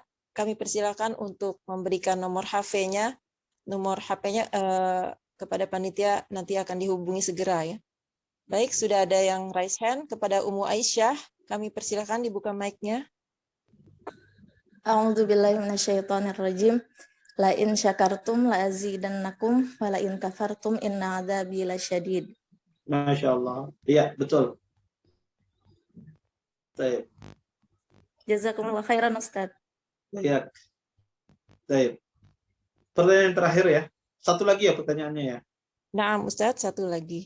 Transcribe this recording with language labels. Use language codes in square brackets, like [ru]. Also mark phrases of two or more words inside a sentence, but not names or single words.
[id] Kami persilakan untuk memberikan nomor HP-nya. Nomor HP-nya kepada panitia nanti akan dihubungi segera ya. Baik, sudah ada yang [en] raise hand [id] kepada Umu Aisyah. Kami persilakan dibuka mic-nya. [ar] أعوذ بالله من الشيطان الرجيم. لئن شكرتم لأزيدنكم ولئن كفرتم إن عذابي لشديد. ما شاء الله. [id] Iya, betul. Baik. [ar] جزاكم الله خيرا Ustaz. [id] Iya. Baik. Pertanyaan terakhir ya. Satu lagi ya pertanyaannya ya. Nah, Ustadz, satu lagi.